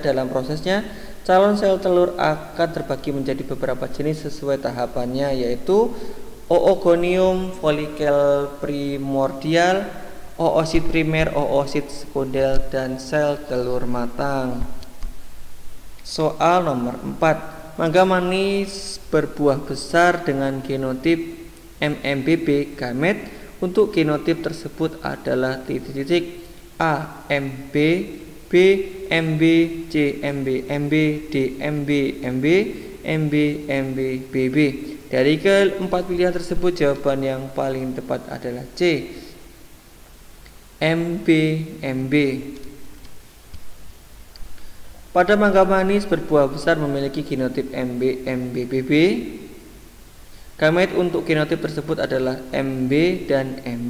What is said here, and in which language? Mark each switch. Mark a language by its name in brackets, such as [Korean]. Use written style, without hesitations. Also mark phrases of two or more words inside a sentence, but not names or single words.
[Indonesian] Dalam prosesnya, calon sel telur akan terbagi menjadi beberapa jenis sesuai tahapannya, yaitu oogonium, folikel primordial, oosit primer, oosit sekunder, dan sel telur matang. Soal nomor 4. Mangga manis berbuah besar dengan genotip MMBB gamet. Untuk genotip tersebut adalah titik-titik A. MB, B. MB, C. MB, MB, D. MB, MB, MB, MB, BB. Dari keempat pilihan tersebut, jawaban yang paling tepat adalah C. MB, MB. Pada mangga manis berbuah besar memiliki genotip MB, MBBB. Gamet untuk genotip tersebut adalah MB dan MB.